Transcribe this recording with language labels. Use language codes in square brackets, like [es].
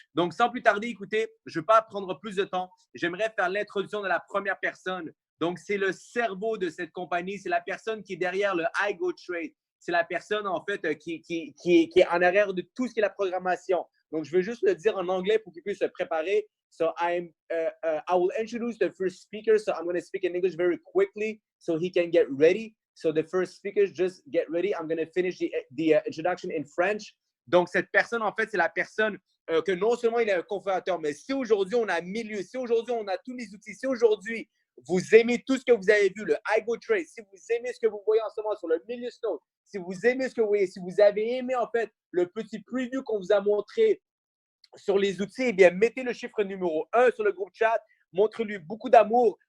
[fr] Donc, sans plus tarder, écoutez, je ne vais pas prendre plus de temps. J'aimerais faire l'introduction de la première personne. Donc, c'est le cerveau de cette compagnie. C'est la personne qui est derrière le iGo Trade. c'est la personne, en fait, qui est en arrière de tout ce qui est la programmation. Donc, je veux juste le dire en anglais pour qu'il puisse se préparer. [en] So, I will introduce the first speaker. So, I'm going to speak in English very quickly so he can get ready. So, the first speaker, just get ready. I'm going to finish the introduction in French. [fr] Donc, cette personne, en fait, c'est la personne que non seulement il est un cofondateur, mais si aujourd'hui on a milieu, si aujourd'hui on a tous les outils, si aujourd'hui vous aimez tout ce que vous avez vu, le iGoTrade, si vous aimez ce que vous voyez en ce moment sur le Milieu Snow, si vous aimez ce que vous voyez, si vous avez aimé en fait le petit preview qu'on vous a montré sur les outils, eh bien, mettez le chiffre numéro 1 sur le groupe chat, montrez-lui beaucoup d'amour.